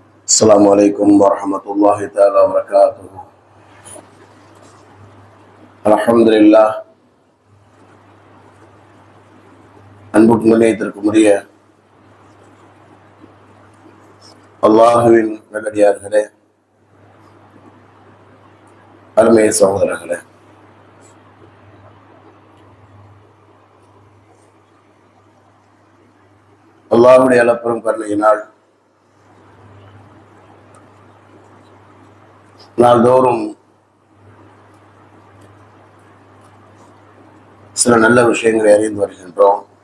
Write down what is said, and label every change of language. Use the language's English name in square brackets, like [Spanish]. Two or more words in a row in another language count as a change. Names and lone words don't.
[Arabic] السلام عليكم ورحمة الله تعالى وبركاته. الحمد لله. [Tamil] அன்புக்கு நிலையத்திற்குரிய அல்லாஹுவின் நல்லடியார்களே, அருமை சகோதரர்களே, அல்லாஹுடைய அளப்பெரும் கருணையினால் நாள்தோறும் சில நல்ல விஷயங்களை அறிந்து வருகின்றோம்.